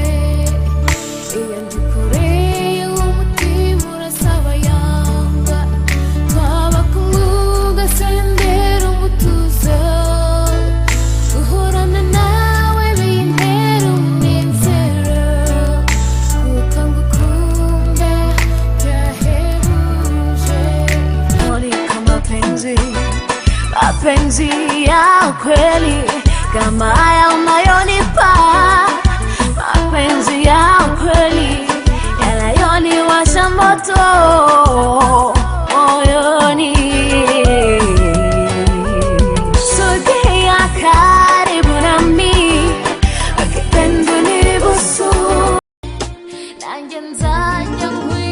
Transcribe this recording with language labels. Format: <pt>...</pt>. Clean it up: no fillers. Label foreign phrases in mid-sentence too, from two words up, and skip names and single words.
<rw>Iyo ndi kure y'umutima urasaba yanga, twaba kumwe ugasendera umutuzo, uhorana nawe bintera umunezero kuko ngukunda byahebuje.</rw> <sw>Mulika mapenzi, mapenzi ya kweli kama haya unayonipa, mapenzi ya kweli yanayoniwasha moto moyoni. Sogea karibu nami, ukipenda nibusu,</sw> <rw>nanjye nzajya</rw>